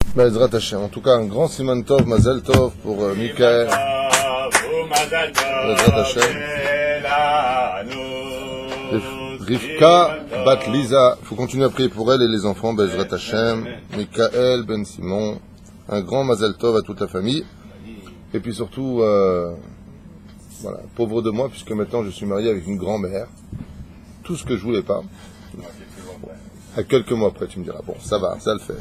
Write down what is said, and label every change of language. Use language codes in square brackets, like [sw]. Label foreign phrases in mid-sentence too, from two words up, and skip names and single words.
[he] בעזרת השם. [fr] En tout cas, un grand [he] סימן טוב, מזל טוב [fr] pour Michael. [he] בעזרת השם. Rivka Bat Lisa. [fr] Il faut continuer à prier pour elle et les enfants. [he] בעזרת השם. Michael, Ben Simon. [fr] Un grand [he] מזל טוב [fr] à toute la famille. Et puis surtout, voilà, pauvre de moi, puisque maintenant je suis marié avec une grand-mère. Tout ce que je voulais pas. À quelques mois après, tu me diras, bon, ça va, ça le fait.